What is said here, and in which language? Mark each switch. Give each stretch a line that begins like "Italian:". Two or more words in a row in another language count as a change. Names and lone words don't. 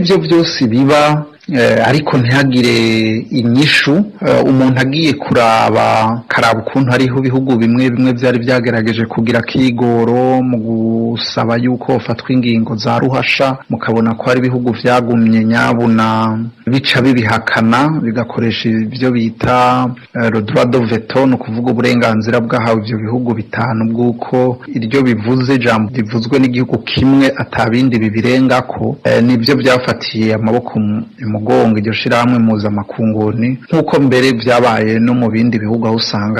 Rundi: ivyo byose biba ariko ntihagire inyishu umuntu agiye kuraba karaba ukuntu hariho ibihugu bimwe byari byagerageje kugira kigoro mu gusaba yuko ufatwa ingingo za ruhasha mukabona ko hari ibihugu vyagumye nyabuna bica bibihakana bigakoresha ibyo bita
French: le droit de veto
Rundi: no kuvuga uburenganzira bwahawe ivyo bihugu bitanu bwuko iryo bivuze jambo rivuzwe n'igihugu kimwe atabindi bibirengako nibyo byafatiye amaboko mugongo iryo shirahamwe mpuzamakungu nkuko mbere byabaye no mu bindi bihugu aho usanga